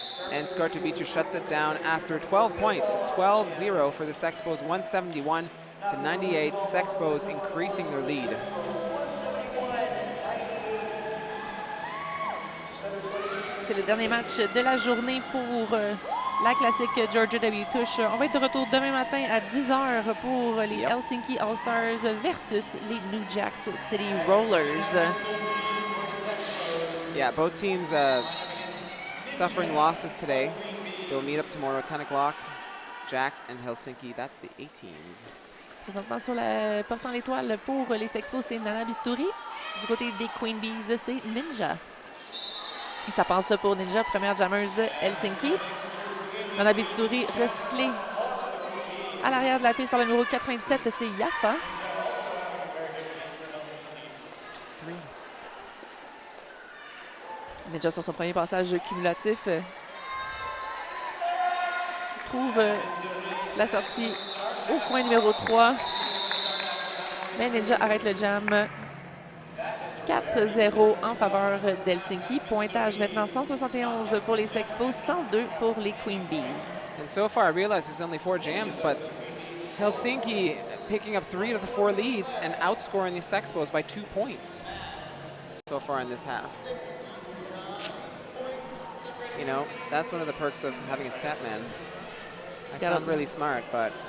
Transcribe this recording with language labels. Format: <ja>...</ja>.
<en>And Skartubici shuts it down after 12 points, 12-0 for the Sexpos, 171 to 98. Sexpos increasing their lead.</en> <fr>C'est le dernier match de la journée pour la Classique Georgia W Tush. On va être de retour demain matin à 10h pour les Helsinki All-Stars versus les New Jack City Rollers. Yeah, both teams suffering losses today. They'll meet up tomorrow at 10 o'clock. Jacks and Helsinki, that's the 8 teams. Présentement sur la portant l'étoile pour les Sexpos, c'est Nana Bistouri. Du côté des Queen Bees, c'est Ninja. Et ça passe pour Ninja, première jammeuse Helsinki. Nana Bistouri recyclée à l'arrière de la piste par le numéro 97, c'est Yafa. Ninja sur son premier passage cumulatif trouve la sortie au coin numéro 3. Mais Ninja arrête le jam. 4-0 en faveur d'Helsinki. Pointage maintenant 171 pour les Sexpos, 102 pour les Queen Bees.</fr> <en>And so far, I realize it's only 4 jams, but Helsinki picking up 3 of the 4 leads and outscoring the Sexpos by 2 points so far in this half. You know, that's one of the perks of having a stat man. I sound really smart, but</en>